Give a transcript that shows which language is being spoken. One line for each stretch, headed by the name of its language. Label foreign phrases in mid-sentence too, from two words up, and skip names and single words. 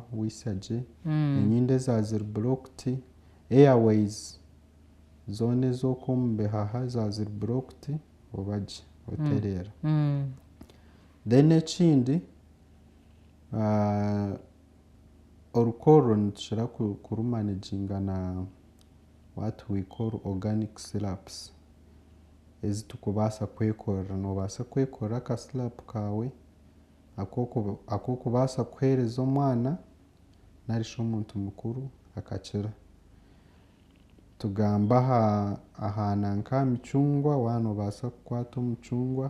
Nyankole: wiisya gye enyindo eza ziri
English: blocked airways
Nyankole: zoona ez'okw'omu bihaha za ziri blocked oba gye otereera then ekindi orukoro nitushobora kurumanaginga na
English: what we call organic syrups
Nyankole: ezi tukubaasa kwekorera. Noobaasa kwekorera aka syrup kawe akokubaasa kuheereza omwana narishi omuntu mukuru akakira. Tugamba aha nanka micungwa, waaba noobaasa kukwata omucungwa